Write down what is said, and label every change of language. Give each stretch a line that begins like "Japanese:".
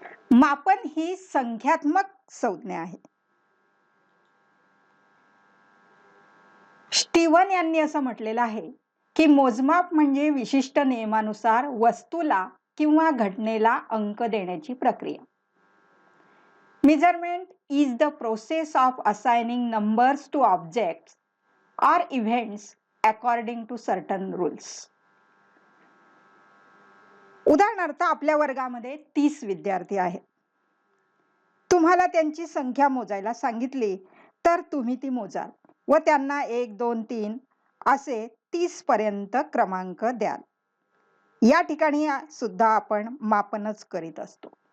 Marathi: मापन ही संख्यात्मक संज्ञा आहे. स्टीवन यांनी असं म्हटलेलं आहे की मोजमाप म्हणजे विशिष्ट नियमानुसार वस्तूला किंवा घटनेला अंक देण्याची प्रक्रिया.
English: Measurement is the process of assigning numbers to objects or events according to certain rules.
Marathi: उदाहरणार्थ आपल्या वर्गामध्ये 30 विद्यार्थी आहेत. तुम्हाला त्यांची संख्या मोजायला सांगितली तर तुम्ही ती मोजाल व त्यांना 1, 2, 3 असे 30 पर्यंत क्रमांक द्याल. या ठिकाणी सुद्धा आपण मापनच करीत असतो.